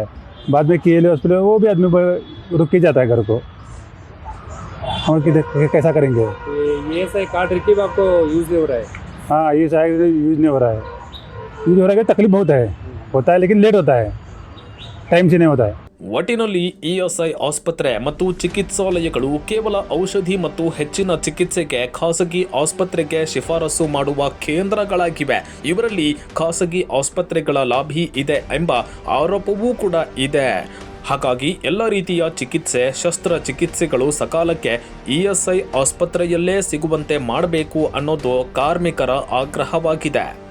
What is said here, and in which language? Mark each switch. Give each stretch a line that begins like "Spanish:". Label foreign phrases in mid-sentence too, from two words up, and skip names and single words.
Hindi: बाद में KLA हॉस्पिटल वो भी आदमी रुक के जाता है घर को, हम कैसा करेंगे? ये ऐसा कार्ड रखिए आपको यूज़ नहीं हो रहा है? हाँ ये शायद यूज़ नहीं हो रहा है, यूज़ हो रहा है, तकलीफ बहुत है, होता है लेकिन लेट होता है, टाइम से नहीं होता है।
Kannada: ಒಟ್ಟಿನಲ್ಲಿ ESI ಆಸ್ಪತ್ರೆ ಮತ್ತು ಚಿಕಿತ್ಸಾಲಯಗಳು ಕೇವಲ ಔಷಧಿ ಮತ್ತು ಹೆಚ್ಚಿನ ಚಿಕಿತ್ಸೆಗೆ ಖಾಸಗಿ ಆಸ್ಪತ್ರೆಗೆ ಶಿಫಾರಸು ಮಾಡುವ ಕೇಂದ್ರಗಳಾಗಿವೆ. ಇವರಲ್ಲಿ ಖಾಸಗಿ ಆಸ್ಪತ್ರೆಗಳ ಲಾಭಿ ಇದೆ ಎಂಬ ಆರೋಪವೂ ಕೂಡ ಇದೆ. ಹಾಗಾಗಿ ಎಲ್ಲ ರೀತಿಯ ಚಿಕಿತ್ಸೆ, ಶಸ್ತ್ರಚಿಕಿತ್ಸೆಗಳು ಸಕಾಲಕ್ಕೆ ESI ಆಸ್ಪತ್ರೆಯಲ್ಲೇ ಸಿಗುವಂತೆ ಮಾಡಬೇಕು ಅನ್ನೋದು ಕಾರ್ಮಿಕರ ಆಗ್ರಹವಾಗಿದೆ.